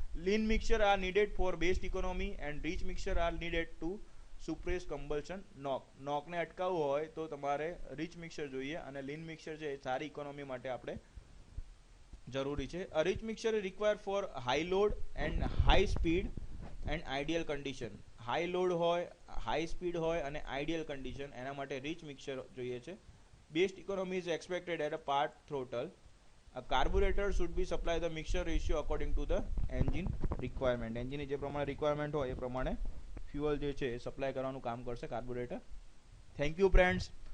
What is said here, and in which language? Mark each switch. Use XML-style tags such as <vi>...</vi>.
<en>lean mixture are needed for best economy and rich mixture are needed to suppress</en> <gu>કમ્બલ્શન નોકને અટકાવવું હોય તો તમારે rich mixer જોઈએ, અને લીન મિક્સર છે સારી ઇકોનોમી માટે આપણે જરૂરી છે.</gu> <en>A rich mixture require for high load and high speed and ideal condition.</en> <gu>High load હોય, હાઈ સ્પીડ હોય અને આઈડિયલ કન્ડિશન, એના માટે રીચ મિક્સર જોઈએ છે.</gu> <en>Best economy is expected at a part throttle. A carburetor should be supply the mixture ratio according to the engine requirement.</en> <gu>એન્જિનની જે પ્રમાણે રિક્વાયરમેન્ટ હોય એ પ્રમાણે ફ્યુઅલ જે છે એ સપ્લાય કરવાનું કામ કરશે કાર્બોરેટર.</gu> <en>Thank you friends.</en>